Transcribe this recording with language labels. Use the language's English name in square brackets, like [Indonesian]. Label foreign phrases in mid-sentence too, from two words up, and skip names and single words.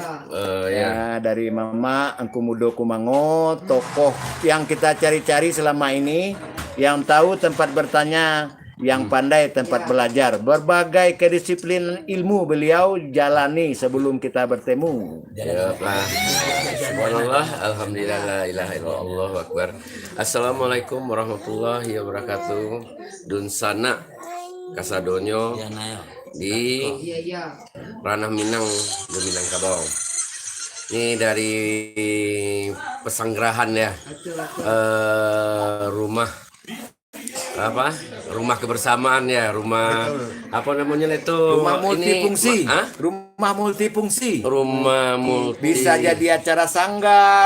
[Indonesian] Ya, dari Mama Engku Mudo Kumango, tokoh yang kita cari-cari selama ini, yang tahu tempat bertanya, yang pandai tempat belajar. Berbagai kedisiplinan ilmu beliau jalani sebelum kita bertemu. Ya, Pak. [Arabic] سبحان الله، الحمد لله، لا إله إلا الله، الله أكبر. السلام عليكم ورحمة الله وبركاته. [Minangkabau] Dun sana kasadonyo di Ranah Minang, di Minangkabau. [Indonesian] Ini dari pesanggerahan ya, rumah kebersamaan ya, rumah apa namanya itu, Rumah multifungsi. Rumah multifungsi. Bisa jadi acara sanggar,